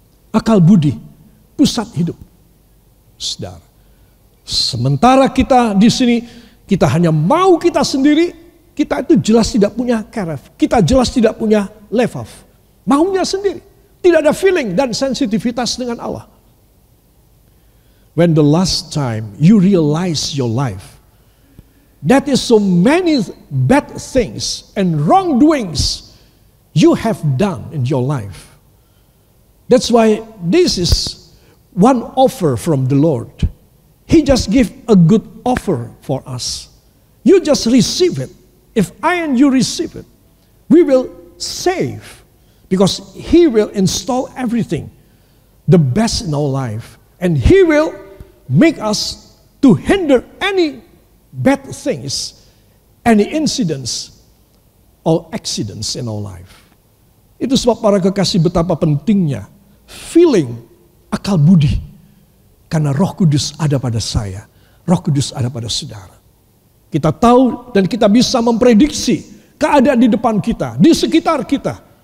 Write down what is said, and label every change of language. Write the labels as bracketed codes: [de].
[id] Akal budi, pusat hidup. Saudara. Sementara kita di sini, kita hanya mau kita sendiri, kita itu jelas tidak punya karef. Kita jelas tidak punya levaf. Maunya sendiri. Tidak ada feeling dan sensitivitas dengan Allah. [en] When the last time you realize your life, that is so many bad things and wrongdoings you have done in your life. That's why this is one offer from the Lord. He just give a good offer for us. You just receive it. If I and you receive it, we will save. Because He will install everything, the best in our life. And He will make us to hinder any bad things, any incidents or accidents in our life. [id] Itu sebab para kekasih betapa pentingnya feeling, akal budi. Karena Roh Kudus ada pada saya, Roh Kudus ada pada saudara. Kita tahu dan kita bisa memprediksi keadaan di depan kita, di sekitar kita.